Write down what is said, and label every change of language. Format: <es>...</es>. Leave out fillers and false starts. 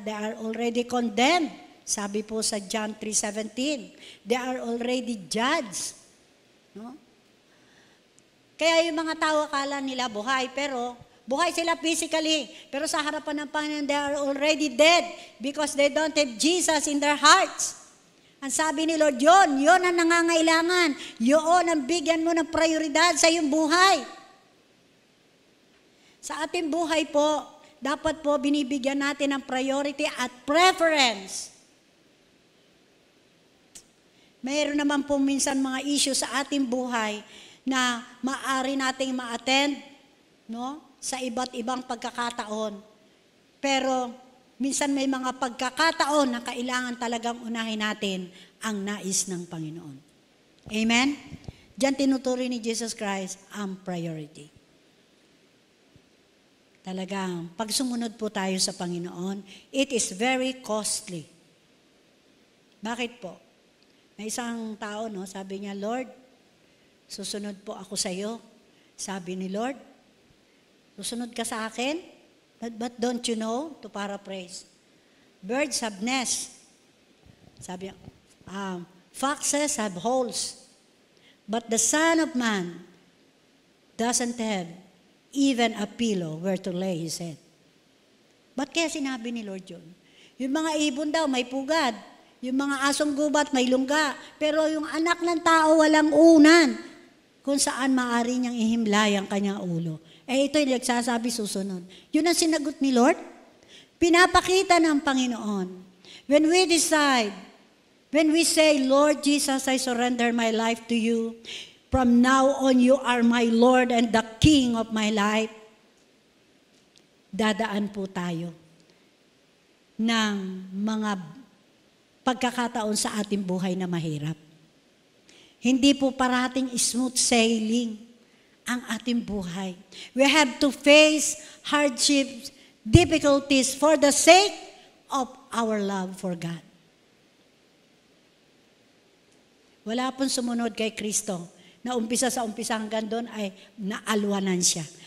<en>They are already condemned.</en> <tl>Sabi po sa</tl> <en>John 3:17, they are already judged. No?</en> <tl>Kaya yung mga tao akala nila buhay, pero buhay sila physically. Pero sa harapan ng Panginoon,</tl> <en>they are already dead because they don't have Jesus in their hearts.</en> <tl>Ang sabi ni Lord, yon ang nangangailangan. Yon ang bigyan mo ng prioridad sa iyong buhay. Sa ating buhay po, dapat po binibigyan natin ng priority at preference. Mayroon naman po minsan mga issue sa ating buhay na maaari nating ma-attend, no? Sa iba't ibang pagkakataon. Pero minsan may mga pagkakataon na kailangan talagang unahin natin ang nais ng Panginoon. Amen? Diyan tinuturi ni Jesus Christ ang priority. Talagang, pag sumunod po tayo sa Panginoon,</tl> <en>it is very costly.</en> <tl>Bakit po? May isang tao, no, sabi niya, Lord, susunod po ako sa iyo. Sabi ni Lord, susunod ka sa akin?</tl> <en>But don't you know, to paraphrase, birds have nests.</en> <tl>Sabi niya,</tl> <en>foxes have holes. But the Son of Man doesn't have even a pillow where to lay his head.</en> <tl>Ba't kaya sinabi ni Lord yun? Yung mga ibon daw may pugad. Yung mga asong gubat may lungga. Pero yung anak ng tao walang unan kung saan maaari niyang ihimlay ang kanyang ulo. Eh ito'y nagsasabi susunod. Yun ang sinagot ni Lord. Pinapakita ng Panginoon.</tl> <en>When we decide, when we say, Lord Jesus, I surrender my life to you. From now on, you are my Lord and the King of my life.</en> <tl>Dadaan po tayo ng mga pagkakataon sa ating buhay na mahirap. Hindi po parating smooth sailing ang ating buhay.</tl> <en>We have to face hardships, difficulties for the sake of our love for God.</en> <tl>Wala pong sumunod kay Kristo na umpisa sa umpisa hanggang doon ay naalwanan siya.</tl>